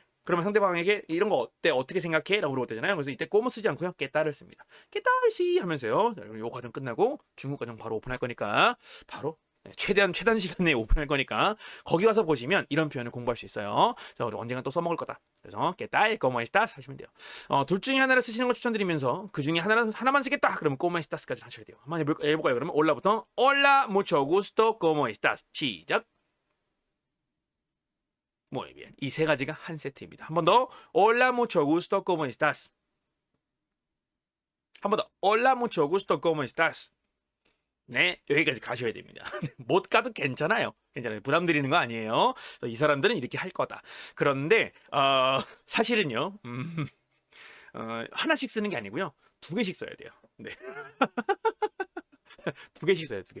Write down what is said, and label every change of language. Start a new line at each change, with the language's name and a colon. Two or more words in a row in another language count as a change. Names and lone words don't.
Korean: 그러면 상대방에게 이런 거 어때? 어떻게 생각해? 라고 물어볼 때잖아요. 그래서 이때 꼬모 쓰지 않고요. 깨따를 씁니다. 깨따르시 하면서요. 요 과정 끝나고 중국 과정 바로 오픈할 거니까 바로 최단 시간 내에 오픈할 거니까 거기 가서 보시면 이런 표현을 공부할 수 있어요. 그래서 우리 언젠가 또 써먹을 거다. 그래서 깨딸,
Spanish: ¿cómo estás?
Korean: 하시면 돼요. 둘 중에 하나를 쓰시는 거 추천드리면서 그 중에 하나만 쓰겠다. 그러면
Spanish: ¿cómo estás
Korean: 까지 하셔야 돼요. 한번 해볼까요? 그러면 올라부터
Spanish: Hola, mucho gusto, ¿cómo estás?
Korean: 시작.
Spanish: Muy bien.
Korean: 이 세 가지가 한 세트입니다. 한 번 더.
Spanish: Hola, mucho gusto, ¿cómo estás?
Korean: 한 번 더.
Spanish: Hola, mucho gusto, ¿cómo estás?
Korean: 네, 여기까지 가셔야 됩니다. 못 가도 괜찮아요. 괜찮아요. 부담 드리는 거 아니에요. 이 사람들은 이렇게 할 거다. 그런데 사실은요. 하나씩 쓰는 게 아니고요. 두 개씩 써야 돼요. 네. 두 개씩 써요. 두 개.